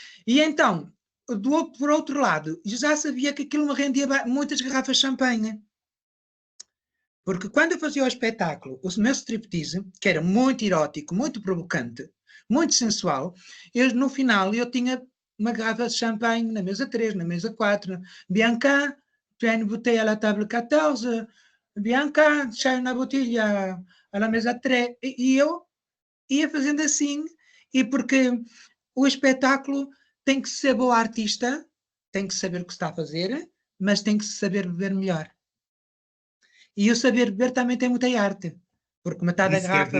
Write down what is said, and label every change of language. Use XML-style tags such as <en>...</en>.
<pt>E então, por outro lado, já sabia que aquilo me rendia muitas garrafas de champanhe. Porque quando eu fazia o espetáculo, o meu striptease, que era muito erótico, muito provocante, muito sensual, no final eu tinha uma garrafa de champanhe na mesa 3, na mesa 4.</pt> <fr>Bianca, tu as une bouteille à la table 14. Bianca, tu as une bouteille à la mesa 3.</fr> <pt>E eu ia fazendo assim, e porque o espetáculo tem que ser boa artista, tem que saber o que está a fazer, mas tem que saber beber melhor. E o saber beber também tem muita arte, porque metade da Isso quer</pt>